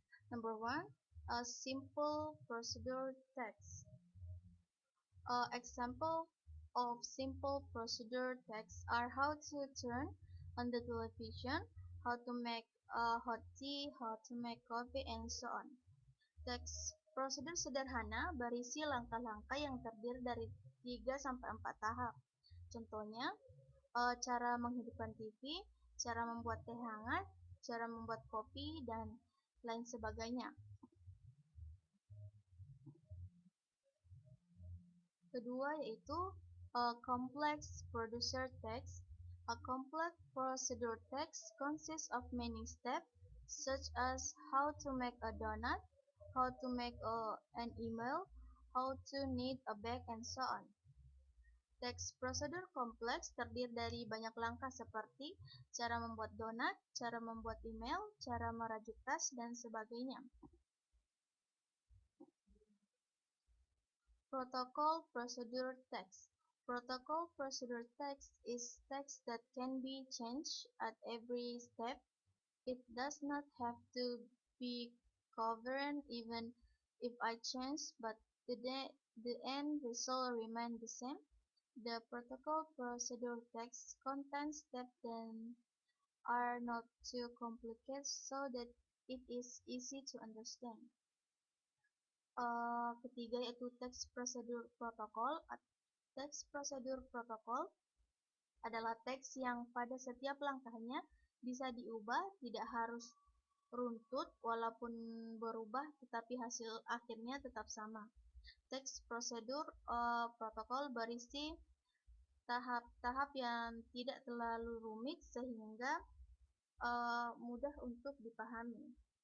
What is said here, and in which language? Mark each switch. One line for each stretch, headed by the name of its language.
English: Number 1, a simple procedure text. Example of simple procedure text are how to turn on the television, how to make hot tea, how to make coffee, and so on.
Indonesian: Teks prosedur sederhana berisi langkah-langkah yang terdiri dari 3-4 tahap. Contohnya, cara menghidupkan TV, cara membuat teh hangat, cara membuat kopi, dan lain sebagainya. Kedua yaitu complex procedure text.
English: A complex procedure text consists of many steps, such as how to make a donut, how to make an email, how to knit a bag, and so on.
Indonesian: Teks prosedur kompleks terdiri dari banyak langkah seperti cara membuat donat, cara membuat email, cara merajut tas, dan sebagainya.
English: Protocol procedure text. Protocol procedure text is text that can be changed at every step. It does not have to be coherent even if I change, but the end result remains the same. The protocol procedure text contains steps that are not too complicated so that it is easy to understand.
Indonesian: Ketiga yaitu teks prosedur protokol. Teks prosedur protokol adalah teks yang pada setiap langkahnya bisa diubah, tidak harus runtut walaupun berubah tetapi hasil akhirnya tetap sama. Teks prosedur protokol berisi tahap-tahap yang tidak terlalu rumit sehingga mudah untuk dipahami.